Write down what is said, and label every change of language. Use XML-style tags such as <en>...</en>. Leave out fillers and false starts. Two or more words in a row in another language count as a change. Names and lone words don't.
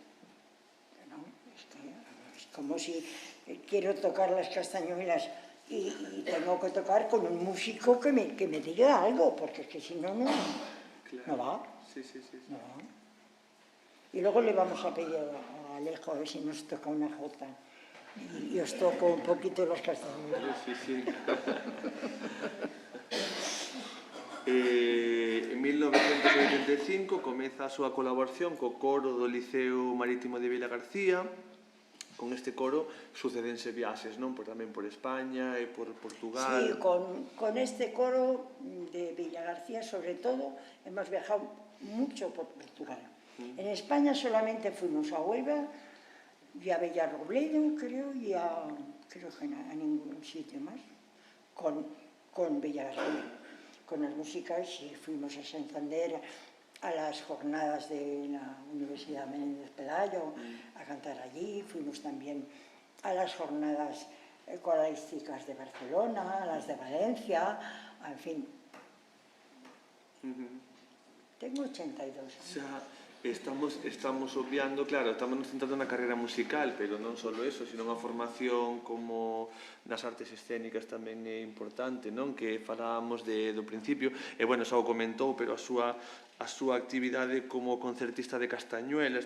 <es>Es como si quiero tocar las castañuelas y tengo que tocar con un músico que me diga algo, porque es que si no, no va. Sí, sí, sí. No va. Y luego le vamos a pedir a Alejo a ver si nos toca una jota. Y os toco un poquito las castañuelas. Sí, sí.</es> <gl>En 1985 comeza a súa colaboración co coro do Liceo Marítimo de Vilagarcía. Con este coro sucedense viaxes, non? Tamén por España e por Portugal.</gl> <es>Sí, con este coro de Villagarcía, sobre todo, hemos viajado mucho por Portugal. En España solamente fuimos a Huelva y a Villarrobledo, creo, y creo que a ningún sitio más, con Villagarcía. Con las músicas y fuimos a Santander a las jornadas de la Universidad Menéndez Pelayo a cantar allí, fuimos también a las jornadas coralísticas de Barcelona, a las de Valencia, en fin. Tengo 82 años.</es> <gl>Xa estamos obviando, claro, estamos centrando na carreira musical, pero non só eso, sino unha formación como nas artes escénicas tamén é importante, non? Que falábamos do principio, e bueno, xa o comentou, pero a súa actividade como concertista de castañuelas.</gl>